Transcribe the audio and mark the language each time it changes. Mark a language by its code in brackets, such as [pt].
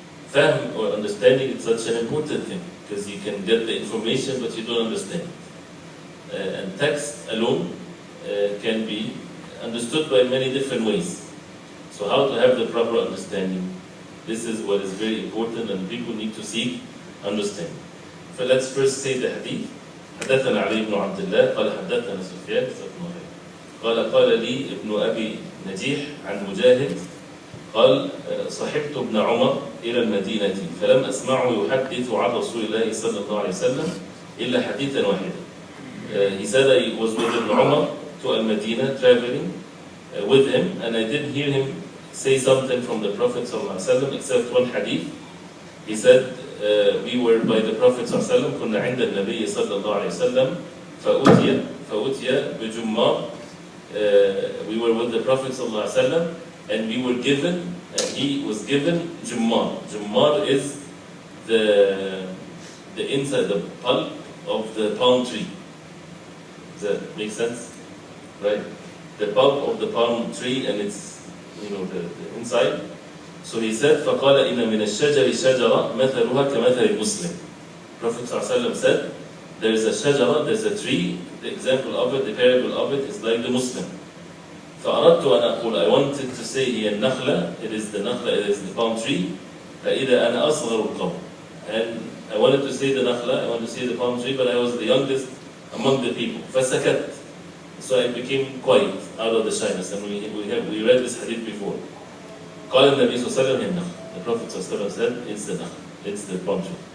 [en] Fahm or understanding is such an important thing because you can get the information but you don't understand. And text alone can be understood by many different ways. So how to have the proper understanding? This is what is very important and people need to seek understanding. So let's first say the hadith. [ar] حدثنا علي بن عبد الله قال حدثنا سفيان قال لي ابن أبي نجيح عن مجاهد قال صحبت ابن عمر إلى المدينة فلم أسمعه يحدث عن رسول الله صلى الله عليه وسلم إلا حديثا واحدا. [en] He said I was with Ibn Umar to Al-Madinah traveling with him and I didn't hear him say something from the Prophet ﷺ except one hadith. He said we were by the Prophet ﷺ [ar] كنا عند النبي صلى الله عليه وسلم فأتي بجمار. [en] We were with the Prophet ﷺ and we were given, he was given jummar. Jummar is the inside, the pulp of the palm tree. Does that make sense? Right? The pulp of the palm tree and it's, the inside. So he said, [ar] فَقَالَ إِنَّ مِنَ الشَّجَرِ شَجَرَةً مَثَلُهَا كَمَثَلِ الْمُسْلِمِ. [en] Prophet ﷺ said, there is a shajara, there's a tree, the example of it, the parable of it is like the Muslim. [ar] فأردت أن أقول, [en] I wanted to say here النخلة, it is the nakhla, it is the palm tree. [ar] فإذا أنا أصغر القوم. [en] And I wanted to say the nakhla, I wanted to say the palm tree, but I was the youngest among the people. [ar] فسكت. [en] So I became quiet out of the shyness. And we read this hadith before. [ar] قال النبي صلى الله عليه وسلم النخل. [en] The Prophet صلى الله عليه وسلم said, it's the nakhl, it's the palm tree.